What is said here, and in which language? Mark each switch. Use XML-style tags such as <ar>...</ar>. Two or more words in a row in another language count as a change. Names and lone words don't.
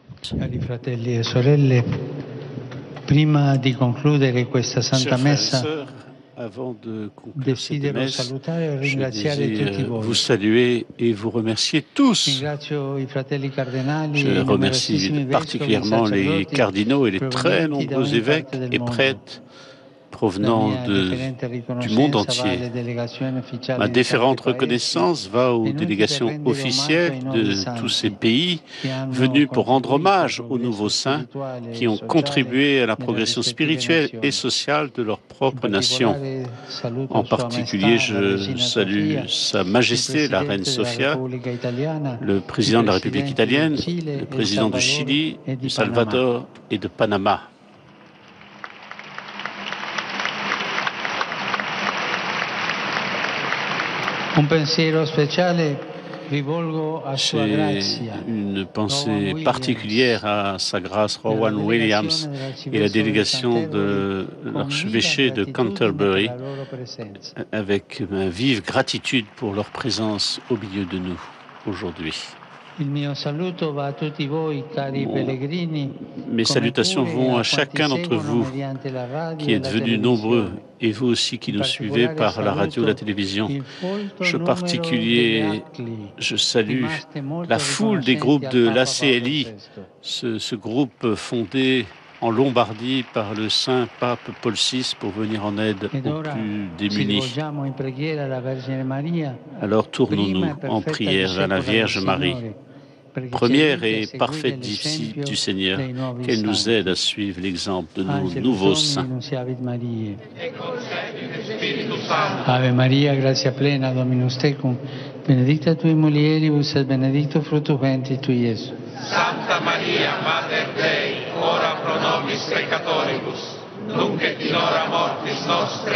<it>Cari fratelli e sorelle, prima di concludere questa Santa</it> <fr>Chers frères et</fr> <it>Messa,</it> <fr>sœurs, avant de conclure cette</fr> <it>desidero</it> <fr>messe,</fr> <it>salutare e</it> <fr>je</fr> <it>ringraziare tutti</it> <fr>désire</fr> <it>voi.</it> <fr>vous saluer et vous remercier tous.</fr> <it>Ringrazio i fratelli cardinali</it> <fr>Je</fr> <it>e i</it> <fr>remercie</fr> <it>numerosissimi vescovi e</it> <fr>particulièrement les</fr> <it>sacerdoti</it> <fr>cardinaux et les très</fr> <it>provenienti da</it> <fr>nombreux</fr> <it>ogni parte</it> <fr>évêques</fr> <it>del</it> <fr>et</fr> <it>mondo.</it> <fr>prêtres</fr> <it>La</it> <fr>provenant</fr> <it>mia deferente</it> <fr>du monde</fr> <it>riconoscenza va</it> <fr>entier.</fr> <it>alle delegazioni ufficiali</it> <fr>Ma</fr> <it>di tanti</it> <fr>déférente</fr> <it>paesi</it> <fr>reconnaissance va aux</fr> <it>venuti per</it> <fr>délégations</fr> <it>rendere omaggio</it> <fr>officielles</fr> <it>ai nuovi</it> <fr>de tous ces</fr> <it>santi</it> <fr>pays</fr> <it>che hanno</it> <fr>venus pour rendre</fr> <it>contribuito al</it> <fr>hommage aux</fr> <it>progresso</it> <fr>nouveaux saints</fr> <it>spirituale</it> <fr>qui</fr> <it>e</it> <fr>ont</fr> <it>sociale</it> <fr>contribué à la</fr> <it>nelle</it> <fr>progression</fr> <it>rispettive</it> <fr>spirituelle et</fr> <it>nazioni.</it> <fr>sociale de leur</fr> <it>In</it> <fr>propre nation.</fr> <it>particolare saluto</it> <fr>En</fr> <it>Sua</it> <fr>particulier,</fr> <it>Maestà la</it> <fr>je</fr> <it>Regina</it> <fr>salue</fr> <it>Sofia,</it> <fr>Sa</fr> <it>il</it> <fr>Majesté la Reine</fr> <it>Presidente della</it> <fr>Sofia,</fr> <it>Repubblica Italiana,</it> <fr>le</fr> <it>i</it> <fr>président de la République</fr> <it>Presidenti del</it> <fr>italienne,</fr> <it>Cile,</it> <fr>le</fr> <it>El</it> <fr>président du</fr> <it>Salvador</it> <fr>Chili,</fr> <it>e</it> <fr>du</fr> <it>di Panama.</it> <fr>Salvador et de Panama.</fr> <it>Un pensiero speciale rivolgo a Sua</it> <fr>J'ai</fr> <it>Grazia,</it> <fr>une pensée</fr> <it>Rowan</it> <fr>particulière à Sa Grâce Rowan Williams et la délégation de l'archevêché de Canterbury avec ma vive gratitude pour leur présence au milieu de nous aujourd'hui.</fr> <it>Il mio saluto va a tutti voi, cari pellegrini,</it> <fr>Mes salutations vont à chacun d'entre vous qui êtes venus nombreux et vous aussi qui nous suivez par la radio et la télévision. Je salue la foule des groupes de l'ACLI, ce groupe fondé en Lombardie par le saint pape Paul VI pour venir en aide aux plus démunis. Alors tournons-nous en prière vers la Vierge Marie, première et parfaite disciple du Seigneur, qu'elle nous aide à suivre l'exemple de nos nouveaux saints.</fr> <la>Ave Maria, gratia plena, Dominus tecum, benedicta tui mulieribus et benedictus fructus ventris tui, Iesus. Santa Maria, Mater Dei, ora pro nobis peccatoribus, nunc et in hora mortis nostre.</la>